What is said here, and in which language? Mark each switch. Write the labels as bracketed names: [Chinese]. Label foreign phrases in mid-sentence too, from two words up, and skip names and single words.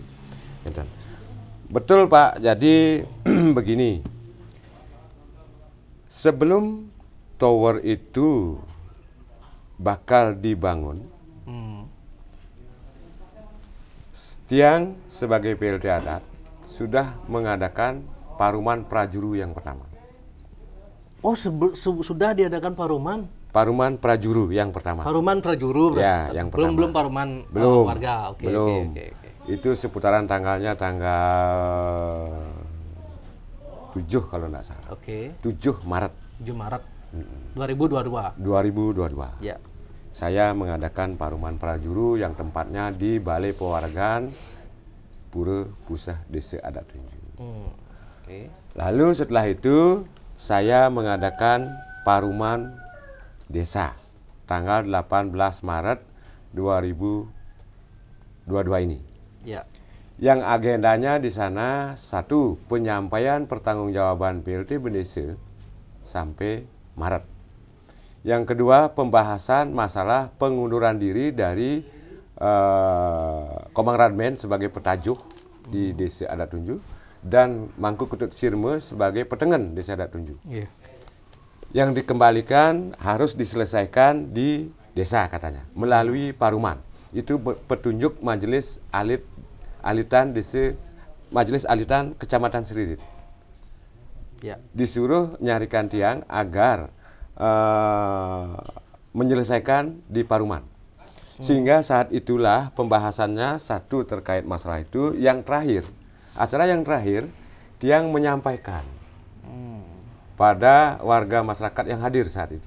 [Indonesian] Betul Pak, jadi begini. Sebelum tower itu bakal dibangun, tiang sebagai PLT adat sudah mengadakan paruman prajuru yang pertama. Oh, sudah diadakan paruman? Paruman prajuru yang pertama. Paruman prajuru? Ya, yang pertama. Belum paruman warga? Belum. Itu seputaran tanggalnya tanggal 7 kalau nggak salah. 7 Maret. 7 Maret 2022. 2022. Ya. Saya mengadakan paruman prajuru yang tempatnya di Balai Pewargaan Pura Pusah Desa Adat Tunju. Lalu setelah itu saya mengadakan paruman desa tanggal 18 Maret 2022 ini. Ya. Yang agendanya di sana satu, penyampaian pertanggungjawaban PLT Bendesa sampai Maret. Yang kedua, pembahasan masalah pengunduran diri dari Komang Radmen sebagai petajuh di Desa Adat Tunju dan Mangku Ketut Sirme sebagai petengen Desa Adat Tunju. Yang dikembalikan harus diselesaikan di desa katanya melalui paruman. Itu petunjuk Majelis Alitan Desa, Majelis Alitan Kecamatan Seririt. Disuruh nyarikan tiang agar menyelesaikan di paruman. Sehingga saat itulah pembahasannya satu terkait masalah itu. Yang terakhir, acara yang terakhir, tiang menyampaikan pada warga masyarakat yang hadir saat itu.